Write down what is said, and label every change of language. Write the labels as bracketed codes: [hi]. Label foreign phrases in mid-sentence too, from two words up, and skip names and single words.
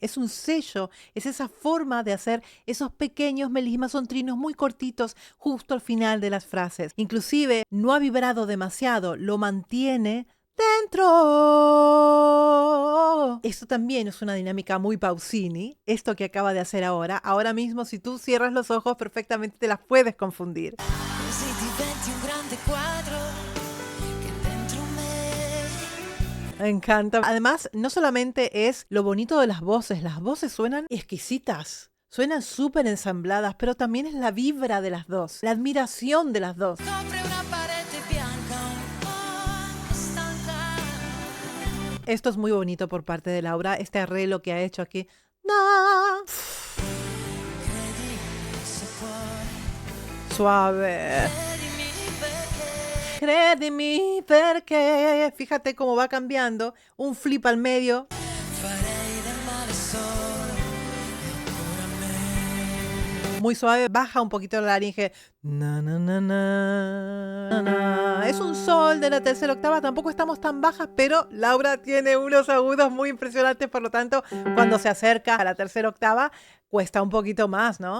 [es] Es un sello, es esa forma de hacer esos pequeños melismas, son trinos muy cortitos justo al final de las frases. Inclusive no ha vibrado demasiado, lo mantiene dentro. Esto también es una dinámica muy Pausini, esto que acaba de hacer ahora. Ahora mismo, si tú cierras los ojos, perfectamente te las puedes confundir. [it] Così diventi un grande quadro che dentro me. [es] Me encanta. Además, no solamente es lo bonito de las voces suenan exquisitas. Suenan súper ensambladas, pero también es la vibra de las dos, la admiración de las dos. [it] Copre una parete bianca un po' stanca. [es] Esto es muy bonito por parte de Laura, este arreglo que ha hecho aquí. No. [it] Credi se puoi, [es] Suave. [it] credimi perché [es] Crédeme, fíjate cómo va cambiando. Un flip al medio. [it] farei del male solo e ancora me. [es] Muy suave, baja un poquito la laringe. Na, na, na, na, na. Es un sol de la tercera octava, tampoco estamos tan bajas, pero Laura tiene unos agudos muy impresionantes, por lo tanto, cuando se acerca a la tercera octava, cuesta un poquito más, ¿no?